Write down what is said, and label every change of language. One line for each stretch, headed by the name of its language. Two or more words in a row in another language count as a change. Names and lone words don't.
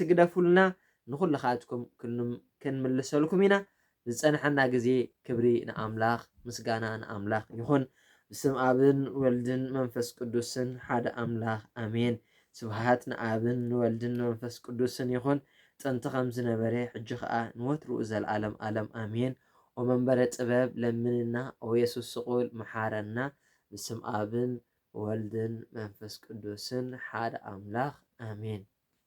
Tigrinya: ግደፉልና ንኹልኻትኩም ክንምልሰልኩም ኢና ዝጸንሐና ግዜ ክብሪ ንኣምላኽ ምስጋና ንኣምላኽ ይኹን ብስም ኣብን ወልድን መንፈስ ቅዱስን ሓደ ኣምላኽ አሜን ስብሃት ንኣብን ወልድን መንፈስ ቅዱስን ይኹን ጥንቲ ከም ዝነበረ ሕጂ ከዓ ንወትሩ ዘለዓለም ዓለም አሜን
Geez: ወመንበረ ጥበብ ለምንና ወየሱስ ስቁል መሓረና
Tigrinya: ብስም ኣብን ወልድን መንፈስ ቅዱስን ሓደ ኣምላኽ ኣሜን